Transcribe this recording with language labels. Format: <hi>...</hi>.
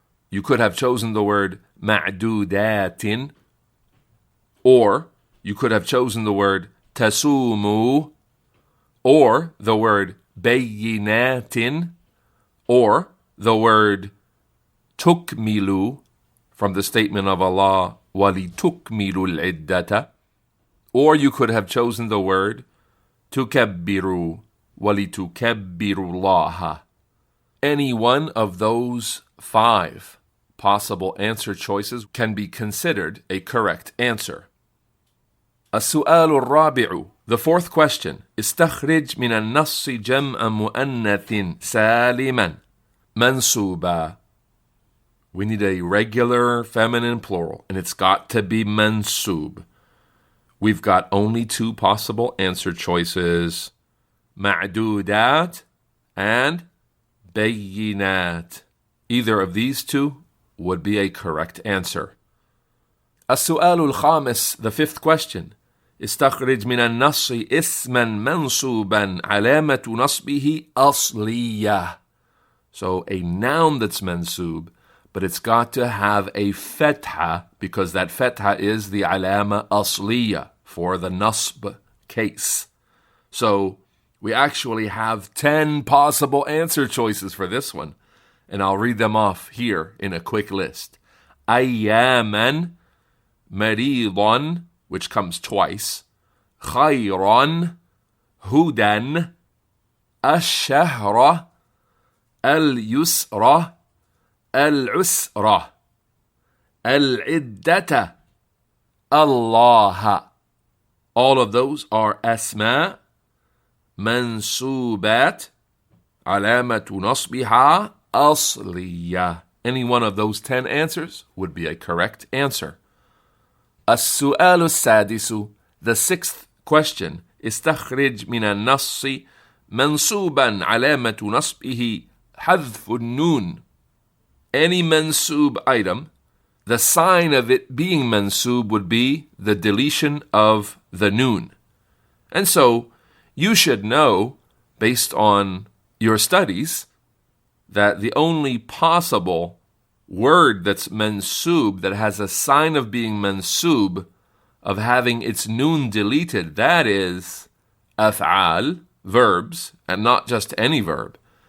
<en>You could have chosen the word ma'dudatin, or you could have chosen the word tasumu, or the word bayyinatin, or the word tukmilu from the statement of Allah, walitukmilu al-iddata, or you could have chosen the word tukabbiru, walitukabbiru Allah. Any one of those 5 possible answer choices can be considered a correct answer.</en> <ar>السؤال الرابع,</ar> <en>the 4th question,</en> <ar>استخرج من النص جمع مؤنث سالما منصوبا.</ar> <en>We need a regular feminine plural, and it's got to be mansub. We've got only 2 possible answer choices, ma'dudat and bayyinat. Either of these 2 would be a correct answer.</en> <ar>السؤال الخامس,</ar> <en>the 5th question,</en> <ar>استخرج من النص اسما منصوبا علامة نصبه أصلية.</ar> <en>So a noun that's mansub, but it's got to have a fetha, because that fetha is the alama asliya for the nasb case. So we actually have 10 possible answer choices for this one, and I'll read them off here in a quick list. Ayyaman, maridan, which comes twice, khayran, hudan, ash-shahra, al-yusra, al-usra, al-iddata, Allah. All of those are asma, mansubat, alamatu nasbiha, asliya. Any one of those 10 answers would be a correct answer.</en> <ar>السؤال السادس,</ar> <en>the 6th question,</en> <ar>استخرج من النص منصوبا علامة نصبه حذف النون.</ar> <en>Any mansub item, the sign of it being mansub would be the deletion of the noon. And so you should know, based on your studies, that the only possible word that's mansub, that has a sign of being mansub, of having its noon deleted, that is af'al, verbs, and not just any verb,</en>